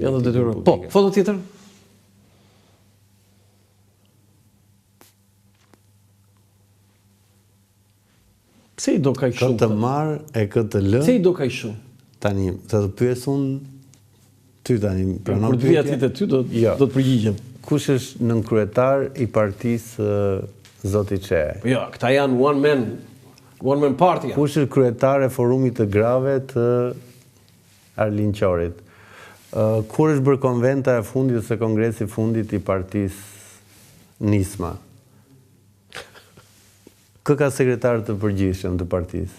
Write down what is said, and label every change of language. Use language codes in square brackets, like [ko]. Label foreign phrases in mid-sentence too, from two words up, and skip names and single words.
[sq] Ja, të detyruar. Po, foto tjetër. Pse i do kaq shumë? Këtë marr e këtë lë. Pse i do kaq shumë? Tani, të pyes unë ty tani, pranon pyetjen. Kur të vijat ti te ty do të përgjigjem. Kush është nënkryetar i partisë Zoti Çe? Jo, këta janë [en] one man party. [sq] Kush është kryetar e forumit të grave të Arlin Qorit? Kur është bërë konventa e fundit ose kongresi i fundit i partisë Nisma? Kë ka sekretar të përgjithshëm të partisë?